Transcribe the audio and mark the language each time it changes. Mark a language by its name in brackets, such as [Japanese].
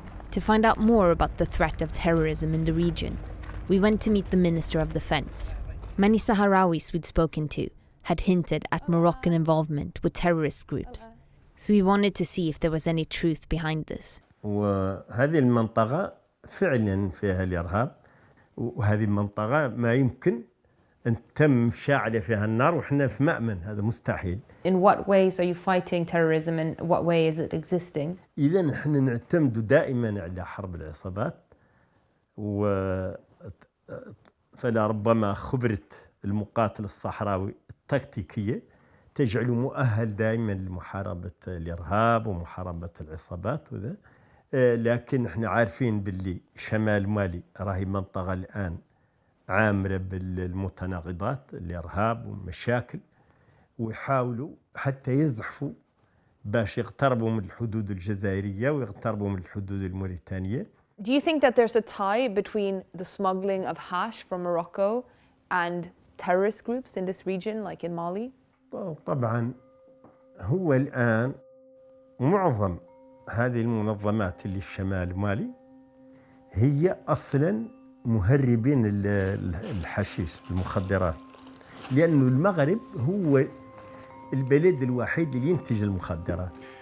[English] To find out more about the threat of terrorism in the region, we went to meet the Minister of Defense. Many Sahrawis we'd spoken to had hinted at Moroccan involvement with terrorist groups, so we wanted to see if there was any truth behind this. [Arabic] وهذه المنطقة فعلا فيها الإرهاب، وهذه المنطقة ما يمكن أن تم شاعلة فيها النار وإحنا في مأمن، هذا مستحيل. [English] In what ways are you fighting terrorism and what way is it existing? [Arabic] إذا نحن نعتمد دائما على حرب العصابات، فلا ربما خبرة المقاتل الصحراوي التكتيكية تجعله مؤهل دائما لمحاربة الإرهاب ومحاربة العصابات وذا. لكن احنا عارفين باللي شمال مالي راهي منطقة الآن عامرة بالمتناقضات، الإرهاب والمشاكل، ويحاولوا حتى يزحفوا باش يقتربوا من الحدود الجزائرية ويقتربوا من الحدود الموريتانية. [English] Do you think that there's a tie between the smuggling of hash from Morocco and terrorist groups in this region, like in Mali? [Arabic] طبعا هو الآن معظم هذه المنظمات اللي في شمال مالي هي أصلا مهربين الحشيش المخدرات، لأنه المغرب هو البلد الوحيد اللي ينتج المخدرات.